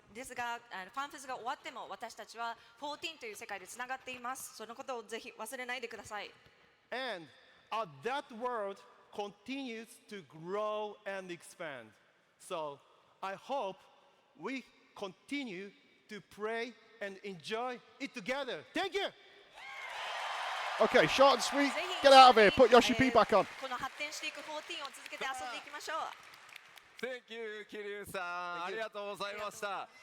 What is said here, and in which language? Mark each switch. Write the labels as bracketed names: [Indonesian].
[Japanese] ですが、ファンフェスが終わっても私たちは14という世界でつながっています。そのことをぜひ忘れないでください。 [English] And that world continues to grow and expand. So I hope we continue to pray and enjoy it together. Thank you! Okay, short and sweet. [Japanese] ぜひ [English] Get out of here. Put Yoshi P back on. [Japanese] この発展していく14を続けて遊んでいきましょう。 [English] Thank you [Japanese] 桐生さん、ありがとうございました。